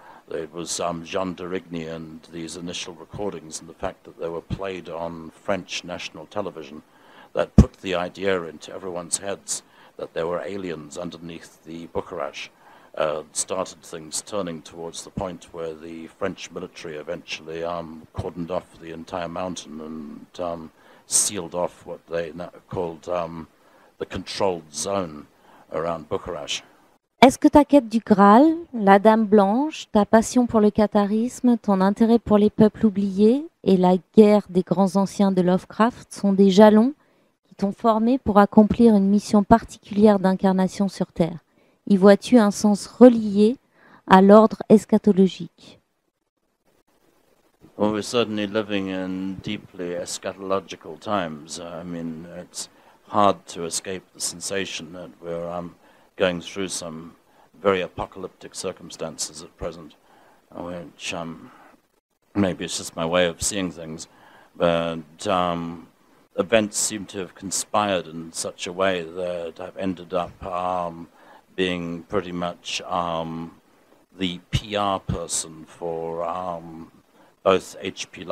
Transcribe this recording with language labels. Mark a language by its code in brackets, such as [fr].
[en] It was Jean de Rigny and these initial recordings and the fact that they were played on French national television that put the idea into everyone's heads that there were aliens underneath the Bucharest. Started things turning towards the point where the French military eventually cordoned off the entire mountain and sealed off what they called the controlled zone around Bucharest. [fr] Est-ce que ta quête du Graal, la Dame Blanche, ta passion pour le catharisme, ton intérêt pour les peuples oubliés et la guerre des grands anciens de Lovecraft sont des jalons qui t'ont formé pour accomplir une mission particulière d'incarnation sur Terre? Y vois-tu un sens relié à l'ordre eschatologique? [en] Well, we're certainly living in deeply eschatological times. I mean, it's hard to escape the sensation that we're going through some very apocalyptic circumstances at present, which maybe it's just my way of seeing things, but events seem to have conspired in such a way that I've ended up being pretty much the PR person for both H.P.